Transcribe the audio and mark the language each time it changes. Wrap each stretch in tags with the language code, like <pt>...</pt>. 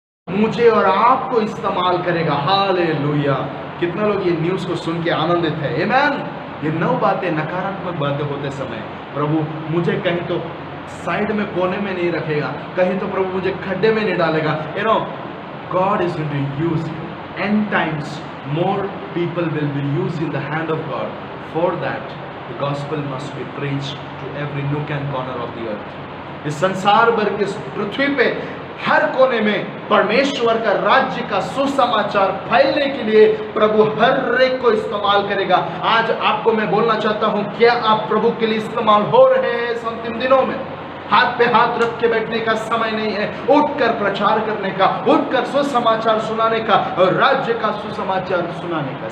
<hi>मुझे और आपको इस्तेमाल करेगा। हालेलुया। कितना लोग ये न्यूज़ को सुन के आनंदित है? आमीन। ये 9 बातें, नकारात्मक बातें होते समय प्रभु मुझे कहीं तो साइड में कोने में नहीं रखेगा, कहीं तो प्रभु मुझे खड्डे में नहीं डालेगा।</hi> <en>You know, God is going to use you. End times, more people will be used in the hand of God. For that, the gospel must be preached to every nook and corner of the earth.</en> <hi>इस संसार भर के पृथ्वी पे हर कोने में परमेश्वर का राज्य का सुसमाचार फैलने के लिए प्रभु हर एक को इस्तेमाल करेगा। आज आपको मैं बोलना चाहता हूं, क्या आप प्रभु के लिए इस्तेमाल हो रहे हैं इस अंतिम दिनों में? हाथ पे हाथ रख के बैठने का समय नहीं है, उठकर प्रचार करने का, उठकर सुसमाचार सुनाने का और राज्य का सुसमाचार सुनाने का।</hi>